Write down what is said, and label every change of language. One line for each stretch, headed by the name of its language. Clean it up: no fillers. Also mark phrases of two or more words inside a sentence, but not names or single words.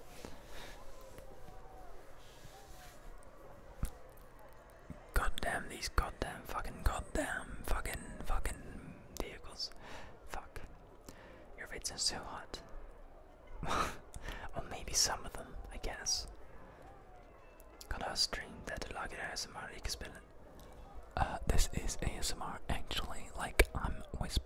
English: Goddamn these goddamn fucking vehicles. Fuck. Your vids are so hot. Well, maybe some of them, I guess.
Norwegian: Kan ha stream dette lager ASMR, ikke spille.
English: This is ASMR actually, like I'm